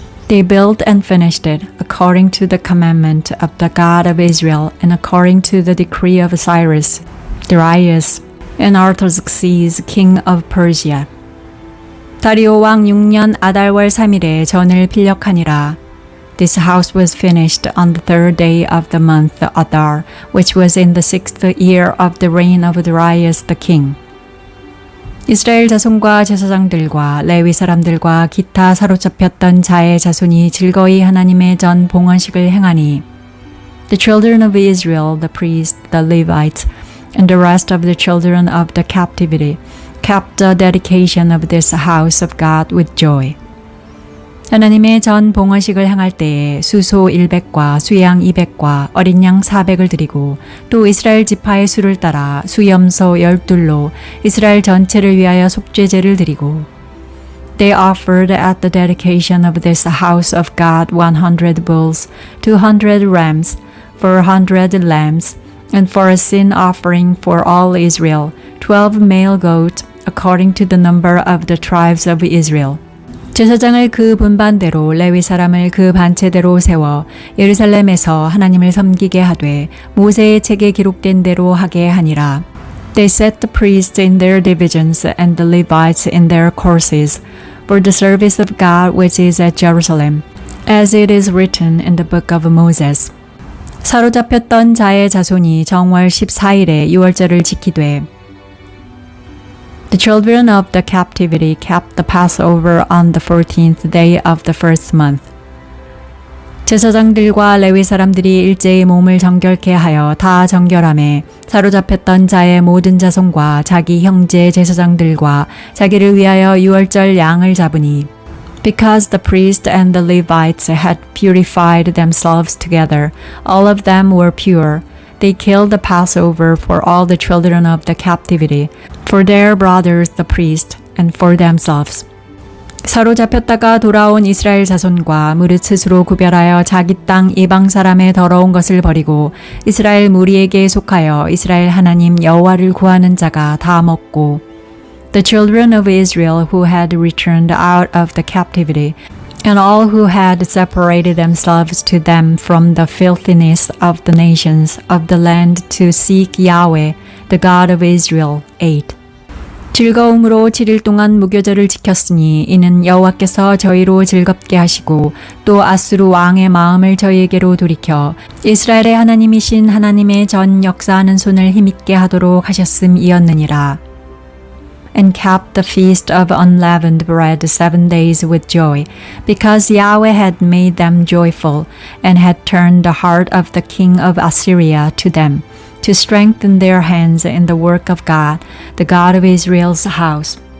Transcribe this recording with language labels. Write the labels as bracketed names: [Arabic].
[English] They built and finished it according to the commandment of the God of Israel and according to the decree of Cyrus, Darius, and Artaxerxes, king of Persia. [Korean] 다리오 왕 6년 아달월 3일에 전을 필력하니라. [English] This house was finished on the 3rd day of the month Adar, which was in the 6th year of the reign of Darius the king. [Korean] 이스라엘 자손과 제사장들과 레위 사람들과 기타 사로잡혔던 자의 자손이 즐거이 하나님의 전 봉헌식을 행하니 [English] The children of Israel, the priests, the Levites, and the rest of the children of the captivity kept the dedication of this house of God with joy. [Korean] 하나님의 전 봉헌식을 행할 때에 수소 100과 수양 200과 어린 양 400을 드리고 또 이스라엘 지파의 수를 따라 수염소 12로 이스라엘 전체를 위하여 속죄제를 드리고 [English] They offered at the dedication of this house of God 100 bulls, 200 rams, 400 lambs, and for a sin offering for all Israel, 12 male goats according to the number of the tribes of Israel. [Korean] 제사장을 그 분반대로 레위 사람을 그 반체대로 세워 예루살렘에서 하나님을 섬기게 하되 모세의 책에 기록된 대로 하게 하니라. [English] They set the priests in their divisions and the Levites in their courses for the service of God which is at Jerusalem, as it is written in the book of Moses. [Korean] 사로잡혔던 자의 자손이 정월 14일에 유월절을 지키되 [English] The children of the captivity kept the Passover on the 14th day of the first month. [Korean] 제사장들과 레위 사람들이 일제히 몸을 정결케 하여 다 정결함에 사로잡혔던 자의 모든 자손과 자기 형제 제사장들과 자기를 위하여 유월절 양을 잡으니 [English] Because the priests and the Levites had purified themselves together, all of them were pure. They killed the Passover for all the children of the captivity, for their brothers the priests, and for themselves. [Korean] 사로잡혔다가 돌아온 이스라엘 자손과 무릇 스스로 구별하여 자기 땅 이방 사람의 더러운 것을 버리고 이스라엘 무리에게 속하여 이스라엘 하나님 여호와를 구하는 자가 다 먹고 [English] The children of Israel who had returned out of the captivity and all who had separated themselves to them from the filthiness of the nations of the land to seek Yahweh, the God of Israel, ate. [Korean] 즐거움으로 7일 동안 무교절을 지켰으니 이는 여호와께서 저희로 즐겁게 하시고 또 아수르 왕의 마음을 저희에게로 돌이켜 이스라엘의 하나님이신 하나님의 전 역사하는 손을 힘있게 하도록 하셨음이었느니라. [English] And kept the feast of unleavened bread 7 days with joy, because Yahweh had made them joyful, and had turned the heart of the king of Assyria to them, to strengthen their hands in the work of God, the God of Israel's house.